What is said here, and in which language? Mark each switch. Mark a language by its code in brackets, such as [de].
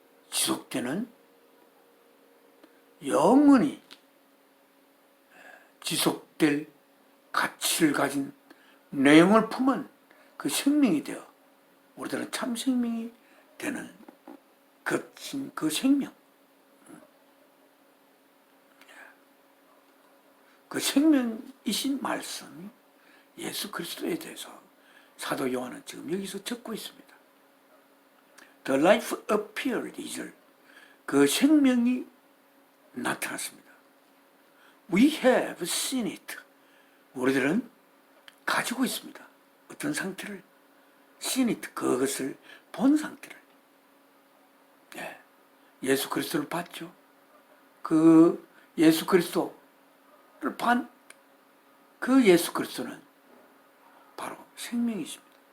[ko] 지속되는 영원히 지속될 가치를 가진 내용을 품은 그 생명이 되어 우리들은 참 생명이 되는 그 생명, 그 생명이신 말씀 예수 그리스도에 대해서 사도 요한은 지금 여기서 적고 있습니다. [en] The life appeared is [ko] 그 생명이 나타났습니다. [en] We have seen it. [ko] 우리들은 가지고 있습니다. 어떤 상태를 [en] seen it [ko] 그것을 본 상태를 예수 그리스도를 봤죠. 그 예수 그리스도를 반 그 예수 그리스도는 바로 생명이십니다.